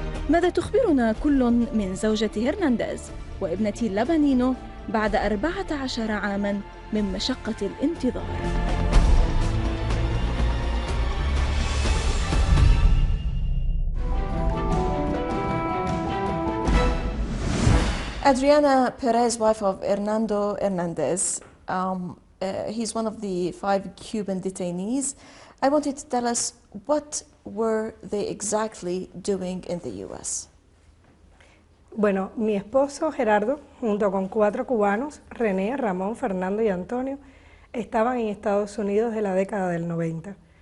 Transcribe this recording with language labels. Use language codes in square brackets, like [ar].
[ar] ماذا تخبرنا كل من زوجة هرنانديز وابنة لابانينو بعد 14 عاماً من مشقة الانتظار؟ [en] Adriana Perez, wife of Hernando Hernandez, he's one of the 5 Cuban detainees. I want you to tell us, what were they exactly doing in the U.S.? [es] Bueno, mi esposo Gerardo, junto con 4 cubanos, René, Ramón, Fernando y Antonio, estaban en Estados Unidos de la década del 90.